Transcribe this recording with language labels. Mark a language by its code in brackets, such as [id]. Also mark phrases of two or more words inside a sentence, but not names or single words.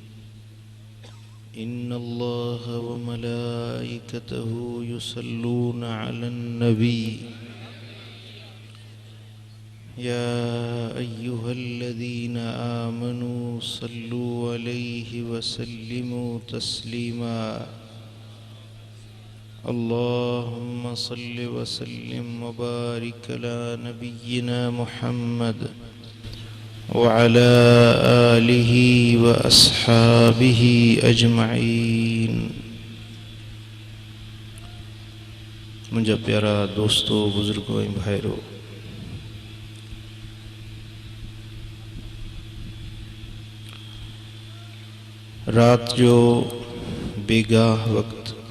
[ar] إن الله وملائكته يصلون على النبي يا أيها الذين آمنوا صلوا عليه وسلموا تسليما. اللهم صل وسلم وبارك على نبينا محمد وعلى آله وأصحابه أجمعين. [sd] मुंहिंजा प्यारा दोस्तों, बुजुर्गों ऐं भाइरो, रात जो बेगाह वक्त